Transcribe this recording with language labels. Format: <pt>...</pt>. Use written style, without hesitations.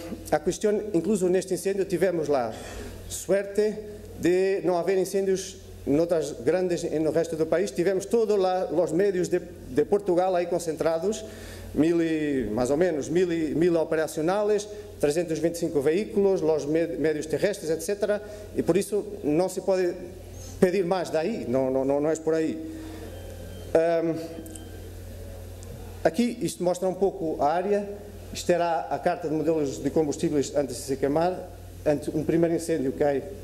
<pt>A questão, incluso neste incêndio, tivemos lá sorte de não haver incêndios noutras grandes no resto do país. Tivemos todos os médios de Portugal aí concentrados,</pt> <es>más o menos, 1000 operacionales, 325 vehículos, los medios terrestres, etc.</es> <pt>E por isso não se pode pedir mais daí, não é por aí. Aqui isto mostra um pouco a área, isto era a carta de modelos de combustíveis antes de se queimar, antes um primeiro incêndio cai.</pt>